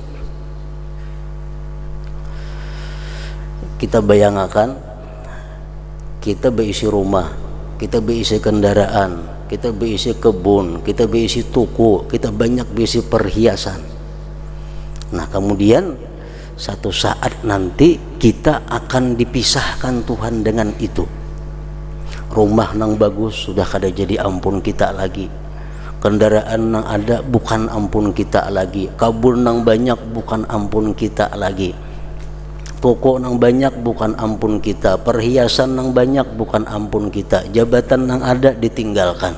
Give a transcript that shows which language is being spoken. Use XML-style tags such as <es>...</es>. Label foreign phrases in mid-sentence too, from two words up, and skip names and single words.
<id>Kita bayangkan, kita berisi rumah, kita berisi kendaraan, kita berisi kebun, kita berisi toko, kita banyak berisi perhiasan. Nah, kemudian satu saat nanti kita akan dipisahkan Tuhan dengan itu.</id> <bjn>rumah nang bagus sudah kada jadi ampun kita lagi, kendaraan nang ada bukan ampun kita lagi, kabur nang banyak bukan ampun kita lagi, toko nang banyak bukan ampun kita, perhiasan nang banyak bukan ampun kita, jabatan nang ada ditinggalkan.</bjn>